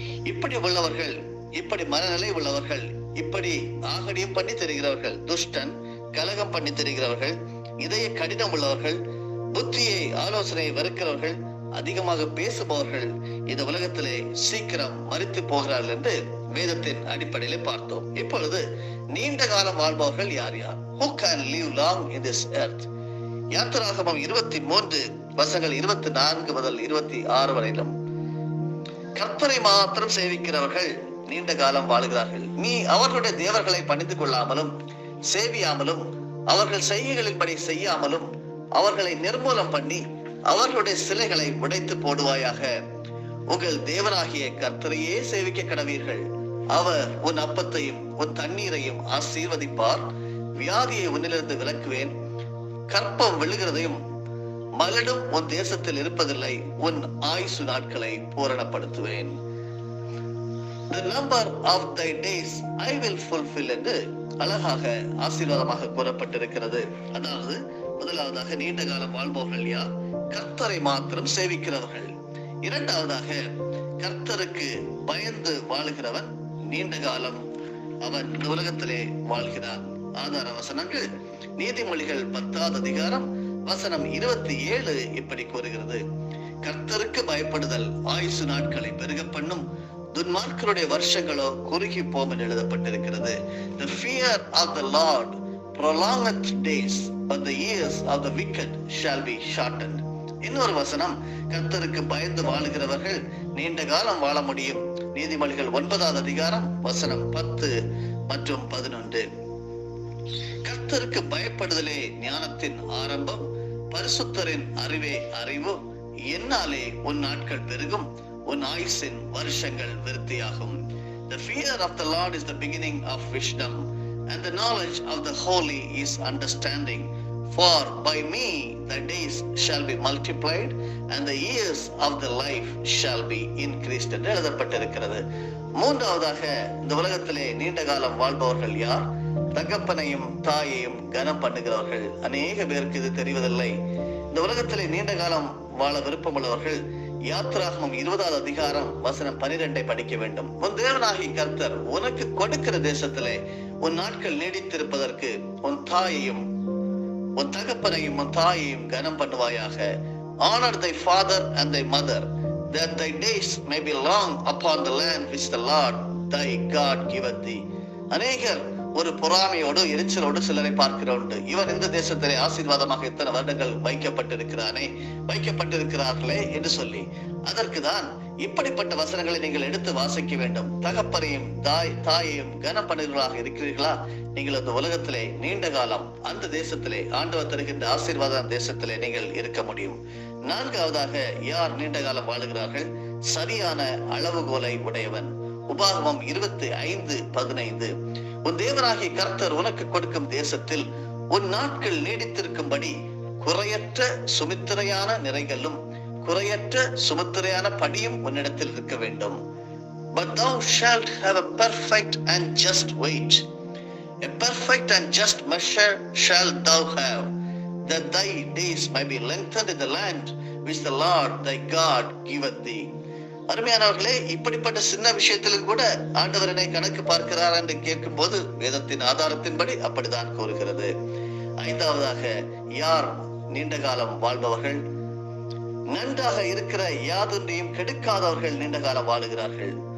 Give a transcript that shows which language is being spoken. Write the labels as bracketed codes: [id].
[ta] இப்படி உள்ளவர்கள், இப்படி மனநிலை உள்ளவர்கள், இப்படி ஆகடியம் பண்ணி தெரிகிறவர்கள், துஷ்டன், கலகம் பண்ணி தெரிகிறவர்கள், இதய கடினம் உள்ளவர்கள், புத்தியை ஆலோசனை வெறுக்கிறவர்கள், அதிகமாக பேசுபவர்கள் இந்த உலகத்திலே சீக்கிரம் மரித்து போகிறார்கள் என்று வேதத்தின் அடிப்படையிலே பார்த்தோம். இப்பொழுது நீண்ட காலம் வாழ்பவர்கள் யார் யார்? [en] Who can live long in this earth? [ta] யாத்திராகமம் 23 வசனங்கள் 24 முதல் 26 வரையிலும் கர்த்தரை மாத்திரம் சேவிக்கிறவர்கள் நீண்ட காலம் வாழுகிறார்கள். நீ அவர்களுடைய தேவர்களை பணிந்து கொள்ளாமலும் சேவியாமலும் அவர்கள் செய்கைகளின்படி செய்யாமலும் அவர்களை நிர்மூலம் பண்ணி அவர்களுடைய சிலைகளை உடைத்து போடுவாயாக. உங்கள் தேவனாகிய கர்த்தரையே சேவிக்க கடவீர்கள். அவர் உன் அப்பத்தையும் உன் தண்ணீரையும் ஆசீர்வதிப்பார். வியாதியை உன்னிலிருந்து விலக்குவேன். கற்பம் விழுகிறதையும் மலடும் உன் தேசத்தில் இருப்பதில்லை. உன் ஆயுசு நாட்களை பூரணப்படுத்துவேன். [en] The number of thy days I will fulfill [ta] என்று அழகாக ஆசீர்வாதமாக கூறப்பட்டிருக்கிறது. அதாவது முதலாவதாக நீண்ட காலம் வாழ்பவர்கள் யார்? கர்த்தரை மாத்திரம் சேவிக்கிறவர்கள். இரண்டாவதாக கர்த்தருக்கு பயந்து வாழுகிறவன் நீண்ட காலம் அவன் இந்த உலகத்திலே வாழ்கிறான். ஆதார வசனங்கள் நீதிமொழிகள் 10வது அதிகாரம் வசனம் 27 இப்படி கூறுகிறது. கர்த்தருக்கு பயப்படுதல் ஆயுசு நாட்களை பெருக பண்ணும், துன்மார்க்கருடைய வருஷங்களோ குறுகி போம் என்று எழுதப்பட்டிருக்கிறது. [en] The fear of the Lord prolongeth days, but the years of the wicked shall be shortened. [ta] இன்னொரு வசனம், கர்த்தருக்கு பயந்து வாழுகிறவர்கள் நீண்ட காலம் வாழ முடியும். நீதிமொழிகள் 9வது அதிகாரம் வசனம் 10 மற்றும் 11. கர்த்தருக்கு பயப்படுதலே ஞானத்தின் ஆரம்பம், பரிசுத்தரின் அறிவே அறிவு. என்னாலே உன் நாட்கள் பெருகும், உன் ஆயுசின் வருஷங்கள் விருத்தியாகும். [en] The fear of the Lord is the beginning of wisdom, and the knowledge of the holy is understanding. For by me the days shall be multiplied, and the years of the life shall be increased [ta] என்று எழுதப்பட்டிருக்கிறது. மூன்றாவதாக இந்த உலகத்திலே நீண்ட காலம் வாழ்பவர்கள் யார்? தகப்பனையும் தாயையும் கனம் பண்ணுகிறவர்கள். அநேக பேருக்கு இது தெரிவதில்லை. இந்த உலகத்திலே நீண்ட காலம் வாழ விருப்பமுள்ளவர்கள் யாத்திராகமம் 20வது அதிகாரம் வசனம் 12 படிக்க வேண்டும். உன் தேவனாகிய கர்த்தர் உனக்கு கொடுக்கிற தேசத்திலே உன் நாட்கள் நீடித்திருப்பதற்கு உன் தாயையும் உன் தகப்பனையும் உன் தாயையும் கனம் பண்ணுவாயாக. [en] Honor thy father and thy mother, that thy days may be long upon the land which the Lord thy God giveth thee. [ta] அநேகர் ஒரு பொறாமையோடு எரிச்சலோடு சிலரை பார்க்கிறோம். இவன் இந்த தேசத்திலே ஆசீர்வாதமாக இத்தனை வருடங்கள் வைக்கப்பட்டிருக்கிறார்களே என்று சொல்லி, அதற்குதான் இப்படிப்பட்ட வசனங்களை நீங்கள் எடுத்து வாசிக்க வேண்டும். தகப்பனையும் தாயையும் கனம் பண்ணுகிறவர்களாக இருக்கிறீர்களா? நீங்கள் அந்த உலகத்திலே நீண்ட காலம் அந்த தேசத்திலே ஆண்டவர் தருகின்ற ஆசீர்வாத தேசத்திலே நீங்கள் இருக்க முடியும். நான்காவதாக யார் நீண்ட காலம் வாழுகிறார்கள்? சரியான அளவுகோலை உடையவன். உபாகமம் 25:15. உன் தேவனாகிய கர்த்தர் உனக்கு கொடுக்கும் தேசத்தில் உன் நாட்கள் நீடித்திருக்கும்படி குறையற்ற சுமித்திரையான நிறைகளும் குறையற்ற சுமித்திரையான படியும் உன்னிடத்தில் இருக்க வேண்டும். [en] But thou shalt have a perfect and just weight. A perfect and just measure shalt thou have, that thy days may be lengthened in the land which the Lord thy God giveth thee. [ta] அருமையானவர்களே, இப்படிப்பட்ட சின்ன விஷயத்திலும் கூட ஆண்டவரனை கணக்கு பார்க்கிறார் என்று கேட்கும் போது வேதத்தின் ஆதாரத்தின்படி அப்படிதான் கூறுகிறது. ஐந்தாவதாக யார் நீண்ட காலம் வாழ்பவர்கள்? நன்றாக இருக்கிற யாதொன்றையும் கெடுக்காதவர்கள் நீண்ட காலம் வாழுகிறார்கள்.